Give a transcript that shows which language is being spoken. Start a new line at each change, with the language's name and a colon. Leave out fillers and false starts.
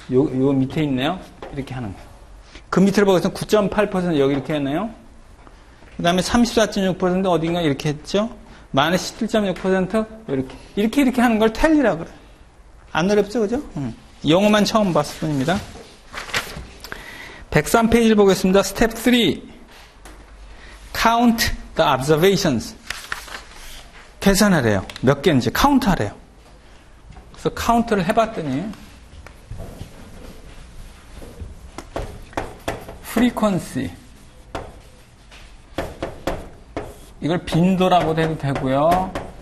Korean: 요 밑에 있네요. 이렇게 하는 거예요. 그 밑을 보겠습니다. 9.8% 여기 이렇게 했네요. 그 다음에 34.6% 어딘가 이렇게 했죠. 마이너스 17.6% 이렇게 하는 걸 텔리라고 그래요. 안 어렵죠, 그죠? 영어만 처음 봤을 뿐입니다. 103페이지를 보겠습니다. 스텝 3.
English: Count the observations.
Korean: 계산하래요. 몇 개인지 카운트하래요. 그래서 카운트를 해봤더니 frequency 이걸 빈도라고도 해도 되고요.